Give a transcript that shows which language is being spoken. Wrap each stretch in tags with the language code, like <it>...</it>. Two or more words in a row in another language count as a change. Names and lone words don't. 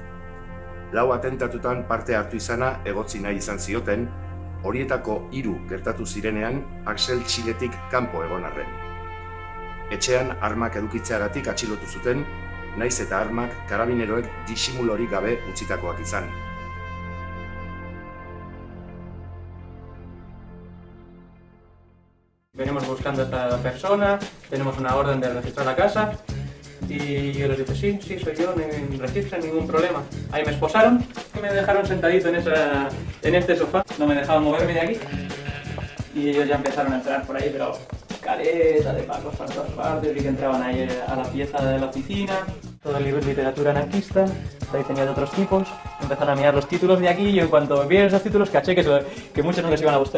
<eu>4 atentatutan parte hartu izana egotzi nahi izan zioten, horietako 3 gertatu zirenean Asel Txiletik kanpo egon arren. Etxean armak edukitzeagatik atxilotu zuten, naiz eta armak karabineroek disimulorik gabe utzitakoak izan.</eu> <es>Venimos buscando a esta persona, tenemos una orden de registrar la casa y yo les dije, sí, soy yo, me registran, ningún problema. Ahí me esposaron y me dejaron sentadito en este sofá, no me dejaban moverme de aquí y ellos ya empezaron a entrar por ahí, pero caleta de pacos para todas partes, vi que entraban ahí a la pieza de la oficina, todo el libro de literatura anarquista, ahí tenía de otros tipos, empezaron a mirar los títulos de aquí y yo en cuanto vieron esos títulos caché que muchos no les iban a gustar.</es>